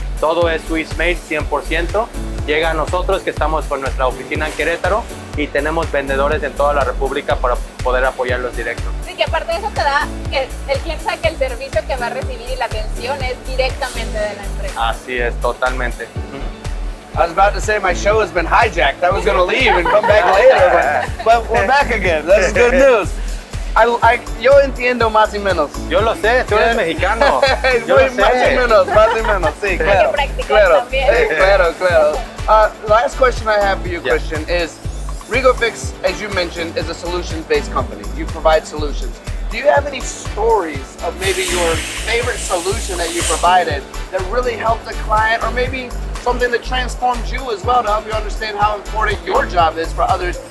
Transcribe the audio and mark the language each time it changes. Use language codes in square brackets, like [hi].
[es] Todo es Swiss made, 100%. Llega a nosotros, que estamos con nuestra oficina en Querétaro, y tenemos vendedores en toda la República para poder apoyarlos directos. Sí, que aparte de eso te da, el cliente sabe que el servicio que va a recibir y la atención es directamente de la empresa. Así es, totalmente. [en] I was about to say my show has been hijacked. I was going to leave and come back later, but we're back again. That's good news. [es] Yo entiendo más y menos. Yo lo sé, tú eres mexicano. Yo lo sé. Más y menos, sí, claro. Hay que practicar también. Claro. [en] Last question I have for you, Christian, is Rego-Fix, as you mentioned, is a solutions-based company. You provide solutions. Do you have any stories of maybe your favorite solution that you provided that really helped a client, or maybe something that transformed you as well to help you understand how important your job is for others?